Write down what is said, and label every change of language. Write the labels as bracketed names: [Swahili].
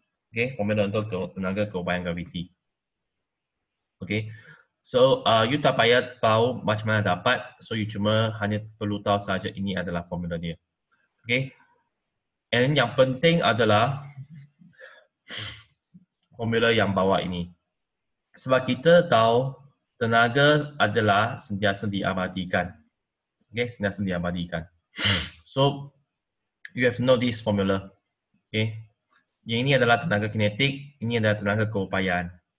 [Malay] Okay, formula untuk tenaga keupayaan graviti. Okay, so you tak payah tahu macam mana dapat, so you cuma hanya perlu tahu saja ini adalah formula dia. Okay, and yang penting adalah formula yang bawah ini. Sebab kita tahu tenaga adalah sentiasa diabadikan. Okay, sentiasa diabadikan. [English] So, you have to know this formula. [Malay] Okay, yang ini adalah tenaga kinetik, ini adalah tenaga keupayaan.